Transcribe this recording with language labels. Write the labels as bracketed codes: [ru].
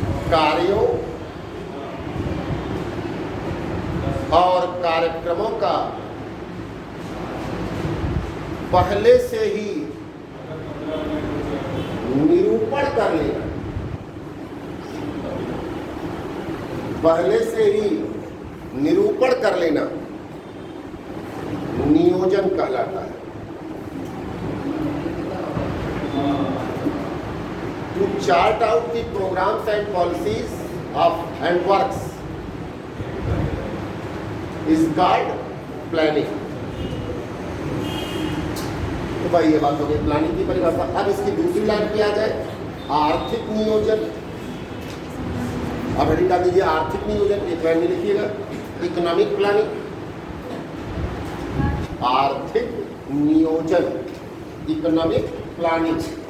[hi] कार्यों और कार्यक्रमों का पहले से ही निरूपण कर लेना, पहले से ही निरूपण कर लेना नियोजन कहलाता है। [en] To chart out the programs and policies of and works is called planning। [hi] तो भाई ये बात हो गई प्लानिंग की परिभाषा। अब इसकी दूसरी लाइन पे आ जाए, आर्थिक नियोजन। अब हेडिंग डाल दीजिए आर्थिक नियोजन, एक लाइन में लिखिएगा इकोनॉमिक प्लानिंग, आर्थिक नियोजन, इकोनॉमिक प्लानिंग।